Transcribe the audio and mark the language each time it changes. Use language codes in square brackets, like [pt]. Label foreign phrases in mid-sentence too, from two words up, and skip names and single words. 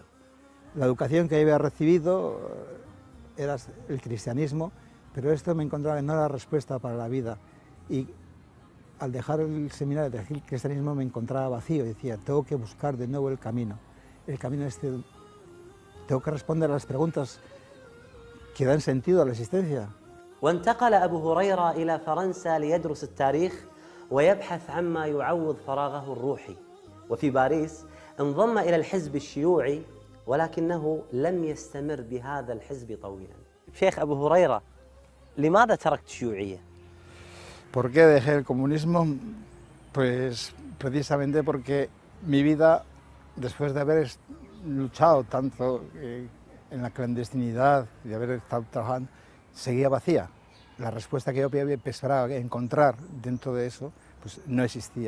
[es] La educación que había recibido era el cristianismo, pero esto me encontraba que no era la respuesta para la vida. Y al dejar el seminario, dejar el cristianismo, me encontraba vacío y decía, tengo que buscar de nuevo el camino. El camino este... Tengo que responder a las preguntas que dan sentido a la existencia. [ar] وانتقل أبو هريرة إلى فرنسا ليدرس التاريخ ويبحث عما يعوض فراغه الروحي. وفي باريس انضم إلى الحزب الشيوعي ولكنه لم يستمر بهذا الحزب طويلا. شيخ أبو هريرة، لماذا تركت الشيوعية؟ [es] ¿Por qué dejé el comunismo? Pues precisamente porque mi vida, después de haber luchado tanto en la clandestinidad, de haber estado trabajando, seguía vacía. La respuesta que yo esperaba encontrar dentro de eso, pues no existía.